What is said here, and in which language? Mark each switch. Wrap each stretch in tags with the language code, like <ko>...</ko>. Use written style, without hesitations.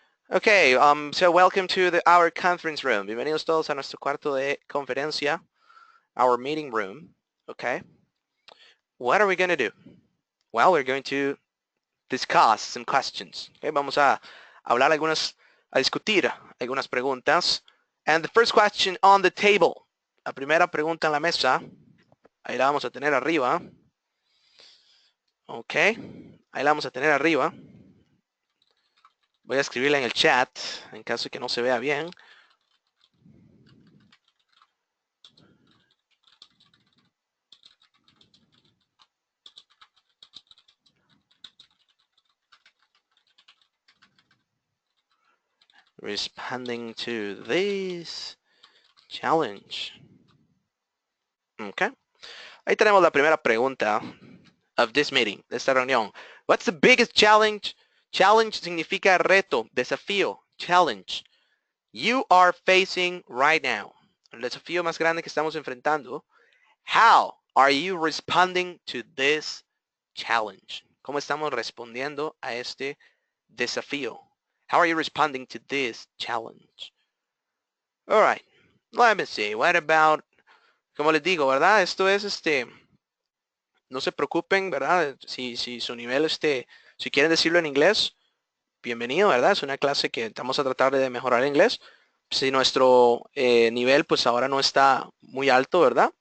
<en>Okay, so welcome to our conference room.</en> <es>Bienvenidos todos a nuestro cuarto de conferencia,</es> <en>our meeting room. Okay. What are we going to do? Well, we're going to discuss some questions.</en> <es>Okay, vamos a hablar a discutir algunas preguntas.</es> <en>And the first question on the table.</en> <es>La primera pregunta en la mesa. Ahí la vamos a tener arriba. Ok. Ahí la vamos a tener arriba. Voy a escribirla en el chat en caso de que no se vea bien.</es> <en>Responding to this challenge. Ok.</en> <es>Ahí tenemos la primera pregunta</es> <en>of this meeting,</en> <es>de esta reunión.</es> <en>What's the biggest challenge? Challenge</en> <es>significa reto, desafío,</es> <en>challenge. You are facing right now.</en> <es>El desafío más grande que estamos enfrentando.</es> <en>How are you responding to this challenge?</en> <es>¿Cómo estamos respondiendo a este desafío?</es> <en>How are you responding to this challenge? All right. Let me see. What about,</en> <es>como les digo, ¿verdad? Esto es no se preocupen, ¿verdad? Si su nivel, si quieren decirlo en inglés, bienvenido, ¿verdad? Es una clase que vamos a tratar de mejorar el inglés. Si nuestro nivel, pues ahora no está muy alto, ¿verdad?</es>